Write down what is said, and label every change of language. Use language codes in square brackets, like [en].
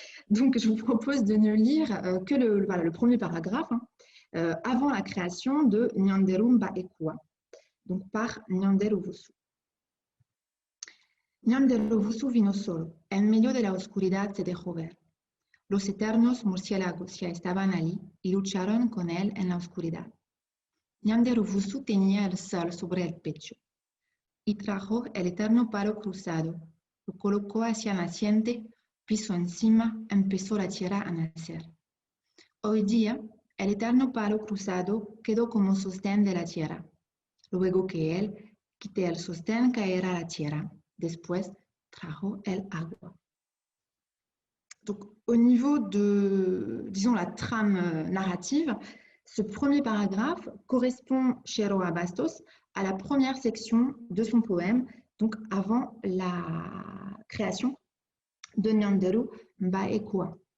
[fr] Donc, je vous propose de ne lire que le premier paragraphe, avant la création de Nyanderumbaekua, donc par Nyanderuvusu. [es] Nyanderuvusu vino solo, en medio de la oscuridad se dejó ver. Los eternos murciélagos ya estaban allí y lucharon con él en la oscuridad. Nyanderuvusu tenía el sol sobre el pecho y trajo el eterno palo cruzado, lo colocó hacia naciente, piso encima, empezó la tierra a nacer. Hoy día, el eterno palo cruzado quedó como sostén de la tierra. Luego que él quite el sostén, caerá la tierra. Después trajo el agua. [fr] Donc, au niveau de, disons, la trame narrative, ce premier paragraphe correspond chez Roa Bastos à la première section de son poème, donc avant la création de Nyanderu Mbaekua.